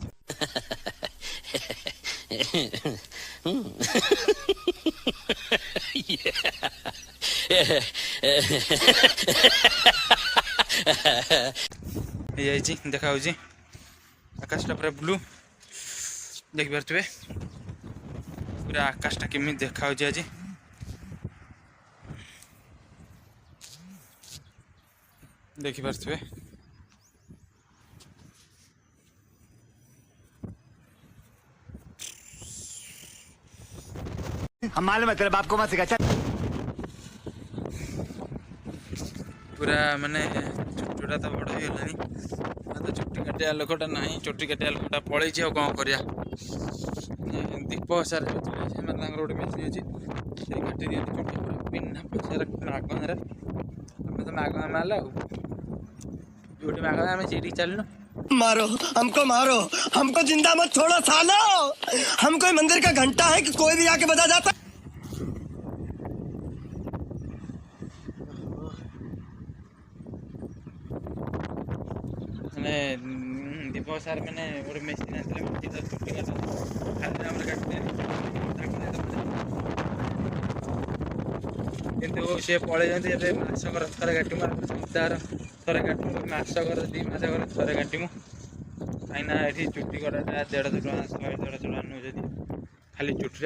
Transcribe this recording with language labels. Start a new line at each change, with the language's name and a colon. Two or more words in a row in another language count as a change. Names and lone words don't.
Odia: ହେଇଯାଇଛି ଦେଖାଯାଉଛି ଆକାଶଟା ପୁରା ବ୍ଲୁ ଦେଖିପାରୁଥିବେ ପୁରା ଆକାଶଟା କେମିତି ଦେଖାଯାଉଛି ଆଜି। ଦେଖିପାରୁଥିବେ
Hindi: हम मालूम है तेरे बाप को मत सिखा।
Odia: ପୁରା ମାନେ ଚୁଟିଟା ତ ବଡ଼ ହେଇଗଲାଣି ତ ଚୁଟି କାଟିବା ଲୋକଟା ନାହିଁ ଚୁଟି କାଟିବା ଲୋକଟା ପଳେଇଛି ଆଉ କ'ଣ କରିବା। ଦୀପ ସାର ସେମାନେ ତାଙ୍କର ଗୋଟେ ମେସିନ୍ ଅଛି ସେ କାଟି ଦିଅନ୍ତି ଚୁଟି ପୁରା ବିନା ପଇସାରେ ମାଗଣାରେ ଆମେ ତ ମାଗଣା ମାରିଲା ଆଉ ଯୋଉଠି ମାଗଣା ଆମେ ସେଇଠିକି ଚାଲିଲୁ।
Hindi: मारो हमको जिंदा मत छोड़ो सालो। हम कोई मंदिर का घंटा है कि कोई भी आके बजा जाता।
Odia: ମାନେ ଦୀପ ସାର୍ ମାନେ ଗୋଟେ ମେସିନ୍ ଆସିଲେ ଚୁଟି କାଟ ଖାଲି ଆମର କିନ୍ତୁ ସେ ପଳେଇଛନ୍ତି ଏବେ ମାସକର ଥରେ କାଟିମୁ ସପ୍ତାହର ଥରେ କାଟିମୁ ମାସକର 2 ମାସକର ଥରେ କାଟିମୁ କାହିଁକିନା ଏଠି ଚୁଟି କଟାଟା 150 ଟଙ୍କା 100-150 ଟଙ୍କା ନେଉଛନ୍ତି ଖାଲି ଚୁଟିଟା।